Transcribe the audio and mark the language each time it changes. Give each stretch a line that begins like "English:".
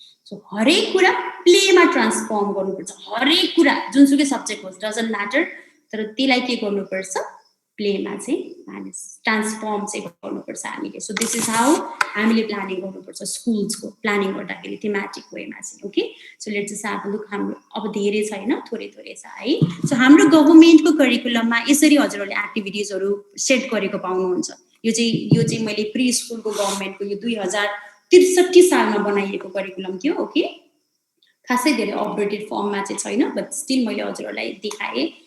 Nepali: So हरेक कुरा प्लेमा transform गर्नुपर्छ। हरेक कुरा जुनसुकै सब्जेक्ट होस्,
English: doesn't matter,
Nepali: तर त्यसलाई के गर्नुपर्छ? प्लेमा चाहिँ हामी ट्रान्सफर्म चाहिँ गर्नुपर्छ हामीले।
English: so this is how
Nepali: हामीले प्लानिङ गर्नुपर्छ स्कुल्सको प्लानिङ गर्दाखेरि थीमेटिक वेमा चाहिँ।
English: Okay, so let's just have a look.
Nepali: हाम्रो अब धेरै छैन, थोरै छ है। सो हाम्रो गभर्मेन्टको करिकुलममा यसरी हजुरहरूले एक्टिभिटिजहरू सेट गरेको पाउनुहुन्छ। यो चाहिँ मैले प्री स्कुलको गभर्मेन्टको यो 2063 सालमा बनाइएको करिकुलम थियो। ओके, खासै धेरै अपडेटेड फर्ममा चाहिँ छैन,
English: but still
Nepali: मैले हजुरहरूलाई देखाएँ।